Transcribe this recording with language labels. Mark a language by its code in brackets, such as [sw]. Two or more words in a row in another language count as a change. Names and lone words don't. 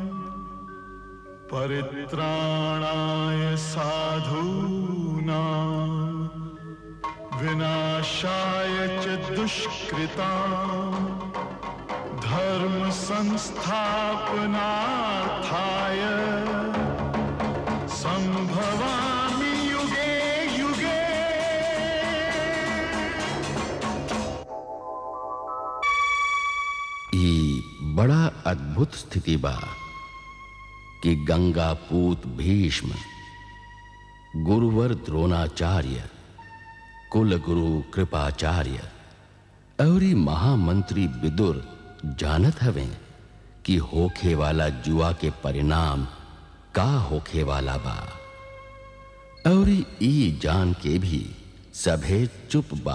[sa] परित्राणाय साधूनां, विनाशाय च दुष्कृतां, धर्म संस्थापनार्थाय संभवामि युगे युगे। [bho] ई बड़ा अद्भुत स्थिति बा कि गंगा पूत भीष्म, गुरुवर द्रोणाचार्य, कुल गुरु कृपाचार्य और महामंत्री विदुर जानत हवे कि होखे वाला जुआ के परिणाम का होखे वाला बा, और ई जान के भी सभे चुप बा।